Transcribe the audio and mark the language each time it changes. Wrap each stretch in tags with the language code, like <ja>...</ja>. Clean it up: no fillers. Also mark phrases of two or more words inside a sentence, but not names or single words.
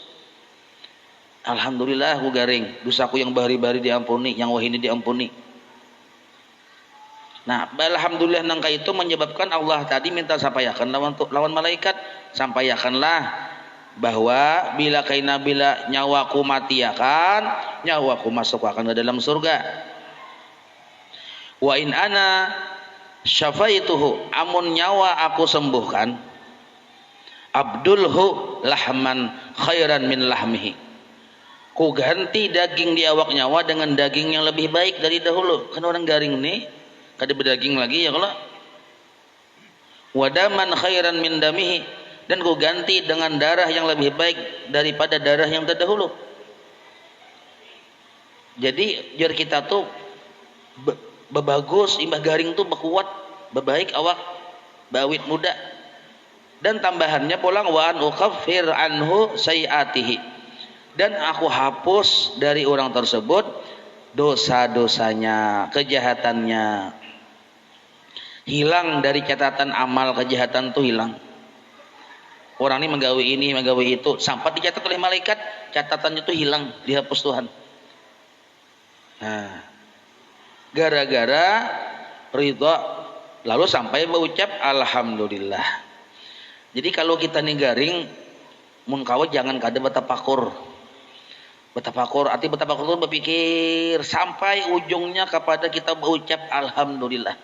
<bjn>Alhamdulillah aku garing dosaku yang bahari-bahari diampuni, yang wahini diampuni. Nah, alhamdulillah nangka itu menyebabkan Allah tadi minta sampaikan lawan malaikat, sampaikanlah bahwa bila nyawaku mati akan, nyawaku masuk akan ke dalam surga.</bjn> <ar>وإن أنا شفيته,</ar> <bjn>amun nyawa aku sembuhkan,</bjn> <ar>أبدلته لحما خيرا من لحمه,</ar> <bjn>ku ganti daging di awak nyawa dengan daging yang lebih baik dari dahulu. Kan orang garing nih kada berdaging lagi ya kalau.</bjn> <ar>ودما خيرا من دمه,</ar> <bjn>dan ku ganti dengan darah yang lebih baik daripada darah yang terdahulu. Jadi jar kita tuh bebagus, imbah garing tuh bekuat, bebaik awak, bawit muda. Dan tambahannya pulang</bjn> <ar>وأن أكفر عنه سيئاته,</ar> <bjn>dan aku hapus dari orang tersebut dosa-dosanya, kejahatannya. Hilang dari catatan amal kejahatan tuh hilang. Orang ini menggawe itu, sampai dicatat oleh malaikat, catatannya tuh hilang, dihapus Tuhan. Nah, gara-gara ridha, lalu sampai mengucap alhamdulillah. Jadi kalau kita nih garing, mun kawa jangan kada betapakur. Arti betapakur itu berpikir sampai ujungnya kepada kita berucap alhamdulillah.</bjn>